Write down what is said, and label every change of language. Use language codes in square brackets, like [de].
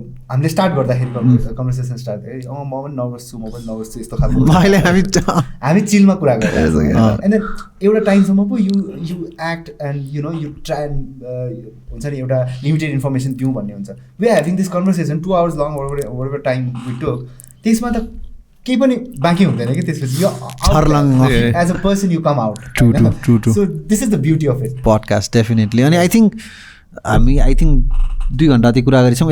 [ne] हामीले स्टार्ट गर्दाखेरि conversation start गरेँ, म पनि नर्भस छु यस्तो खालको हामी चिलमा कुरा गरिरहेको. एन्ड एउटा टाइमसम्म पो [en] you act and you know you try and [ne] हुन्छ नि एउटा लिमिटेड इन्फर्मेसन दिउँ भन्ने हुन्छ. [en] We are having this conversation 2 hours long whatever time we took. [ne] त्यसमा त केही पनि बाँकी हुँदैन कि त्यसपछि यो [en] As a person you come out. True. So this is the beauty of it. Podcast definitely. [ne] अनि [en] I think [ne] 2 घन्टा त्यो कुरा गरेछौँ.